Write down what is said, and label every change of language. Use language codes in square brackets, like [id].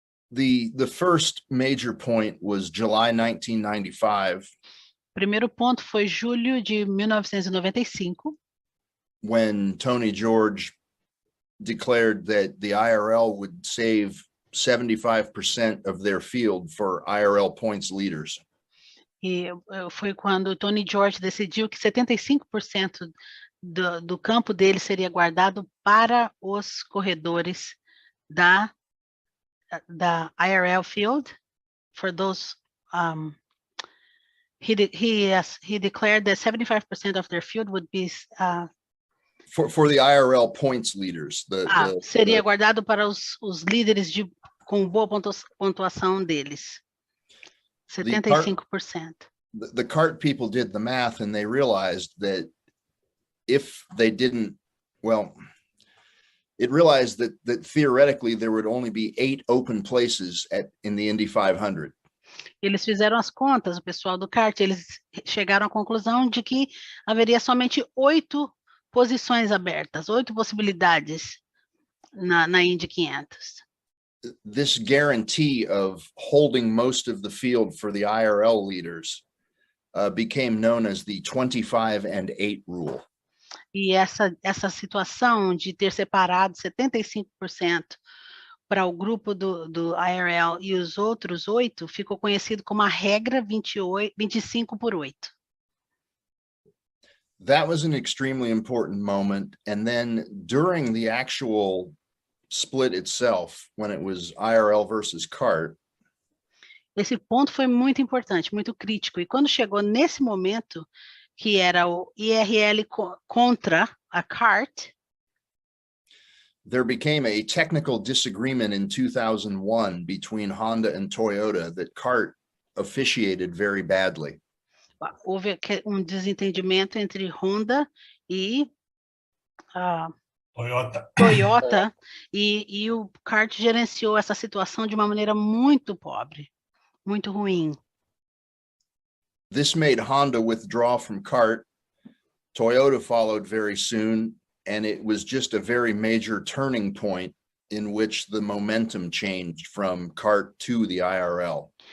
[en] The first major point was July 1995. [pt] O primeiro ponto foi julho de 1995. [en] When Tony George declared that the IRL would save 75% of their field for IRL points leaders. [pt] E foi quando Tony George decidiu que 75% do campo dele seria guardado para os corredores da IRL field. [en] For those, he declared that 75% of their field would be for the IRL points leaders. [pt] Seria guardado para os líderes com boa pontuação deles. 75%. [en] The kart people did the math, and they realized that if they didn't, it realized that theoretically there would only be 8 open places in the Indy 500. [pt] Eles fizeram as contas, o pessoal do kart, eles chegaram à conclusão de que haveria somente 8 posições abertas, 8 possibilidades na Indy 500. [en] This guarantee of holding most of the field for the IRL leaders became known as the 25-8 rule. [pt] E essa situação de ter separado 75% para o grupo do IRL e os outros 8 ficou conhecido como a regra 25/8. [en] That was an extremely important moment. And then during the actual split itself, when it was IRL versus kart, [pt] esse ponto foi muito importante, muito crítico. E quando chegou nesse momento, que era o IRL contra a kart, [en] there became a technical disagreement in 2001 between Honda and Toyota that kart officiated very badly. [pt] Houve desentendimento entre Honda e Toyota e o kart gerenciou essa situação de uma maneira muito pobre, muito ruim. [en] This made Honda withdraw from kart. Toyota followed very soon, and it was just a very major turning point in which the momentum changed from kart to the IRL.